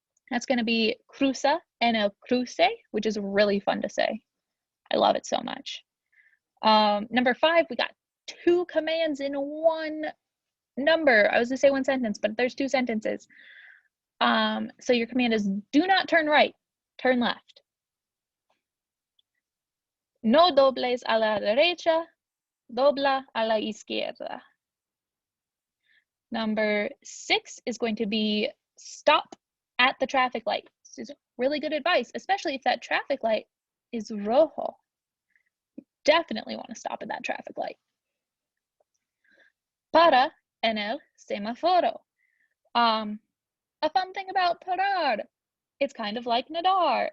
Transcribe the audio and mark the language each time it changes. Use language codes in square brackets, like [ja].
[en] That's going to be [es] cruza en el cruce, [en] which is really fun to say. I love it so much. Number 5, we got 2 commands in one number. I was going to say 1 sentence, but there's 2 sentences. So your command is do not turn right, turn left. [es] No dobles a la derecha, dobla a la izquierda. [en] Number 6 is going to be stop at the traffic light. This is really good advice, especially if that traffic light is rojo. You definitely want to stop at that traffic light. [es] Para en el semáforo. [en] A fun thing about parar, it's kind of like nadar.